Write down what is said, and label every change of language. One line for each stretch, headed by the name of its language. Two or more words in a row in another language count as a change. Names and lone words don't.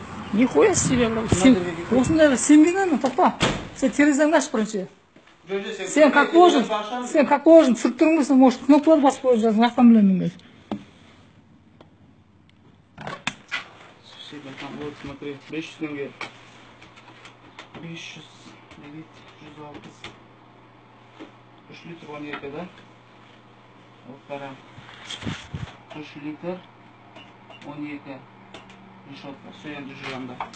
Russian: Нихуя себе,
Kazakh: сен осындай сенбеймін, тоқта. Сен терезеңді аш бірінші. Сен
Russian: как должен
Kazakh: түсіріп тұрмысың, может, кнопкалар басып қойып жатсың, ақтан білемін мен.
Russian: Вот, смотри, 500 тенге. 500, 160. 3 литр 12, да? Вот, пора. 3 литр 12. Решетка, все,
Kazakh: енді жүргенде.